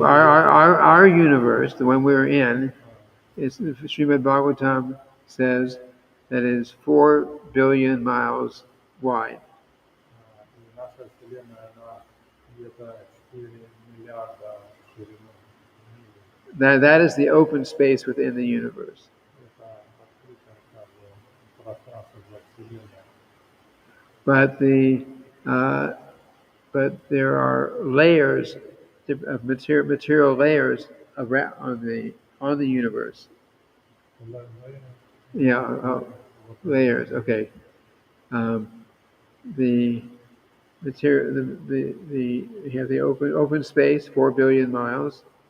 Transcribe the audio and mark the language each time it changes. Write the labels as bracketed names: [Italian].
[English] Our universe, the one we're in, is Srimad Bhagavatam says that it is 4 billion miles wide. [Russian] И наша вселенная, она где-то 4 миллиарда шириной. [English] That is the open space within the universe. [Russian] Это открытое пространство для вселенной. [English] But there are layers of material layers around on the universe. Yeah, layers. Okay. The material, you have the open space, 4 billion miles.